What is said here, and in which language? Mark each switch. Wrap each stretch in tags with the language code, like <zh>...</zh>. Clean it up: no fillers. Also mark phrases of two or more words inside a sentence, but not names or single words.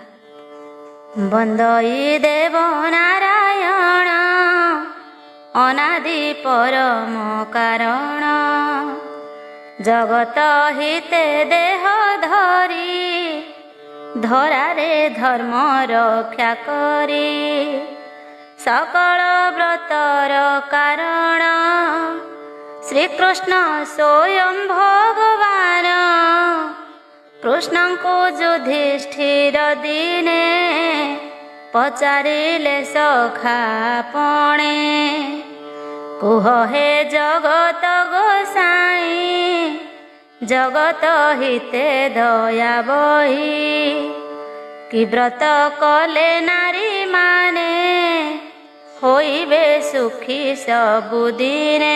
<or>ବନ୍ଦଇ ଦେବ ନାରାୟଣ ଅନାଦି ପରମ କାରଣ, ଜଗତ ହିତେ ଦେହ ଧରି ଧରାରେ ଧର୍ମ ରକ୍ଷା କରି। ସକଳ ବ୍ରତର କାରଣ ଶ୍ରୀକୃଷ୍ଣ ସ୍ୱୟଂ ଭଗବାନ, କୃଷ୍ଣ କୋ ଯୁଧିଷ୍ଠିର ଦିନେ ପଚାରିଲେ ସଖା ପଣେ। କୁହ ହେ ଜଗତ ଗୋସାଇଁ, ଜଗତ ହିତେ ଦୟା ବହି। କି ବ୍ରତ କଲେ ନାରୀ ମାନେ ହୋଇବେ ସୁଖୀ ସବୁଦିନେ।</or>